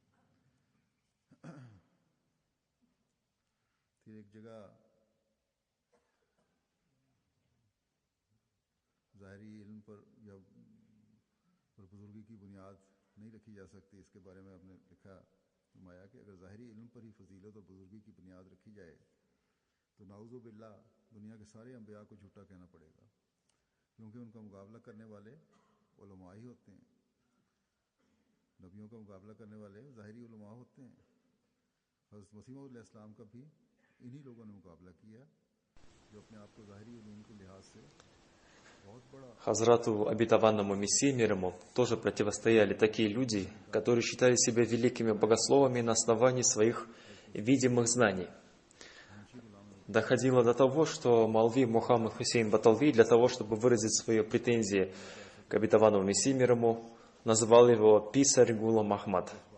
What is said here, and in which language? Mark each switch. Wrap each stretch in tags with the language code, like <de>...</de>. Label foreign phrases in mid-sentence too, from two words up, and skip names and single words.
<ur>پھر ایک جگہ ظاہری علم پر یا پر بزرگی کی بنیاد نہیں رکھی جا سکتی، اس کے بارے میں آپ نے لکھا فرمایا کہ اگر ظاہری علم پر ہی فضیلت اور بزرگی کی بنیاد رکھی جائے تو</ur> <ar>نعوذ بالله</ar> <ur>دنیا کے سارے انبیاء کو جھوٹا کہنا پڑے گا، کیونکہ ان کا مقابلہ کرنے والے علماء ہی ہوتے ہیں. نبیوں کا مقابلہ کرنے والے ظاہری علماء ہوتے ہیں. حضرت مسیح موعود علیہ السلام کا بھی انہی لوگوں نے مقابلہ کیا جو اپنے آپ کو ظاہری علوم کے لحاظ سے بہت بڑا.</ur> <ru>Хазрату обетованному Мессии мир ему тоже противостояли такие люди, которые считали себя великими богословами на основании своих видимых знаний. Доходило до того, что Маулви Мухаммад Хусейн Баталви для того, чтобы выразить свои претензии к обетованному Мессии мир ему, называл его «писарь Гулам Ахмад».</ru>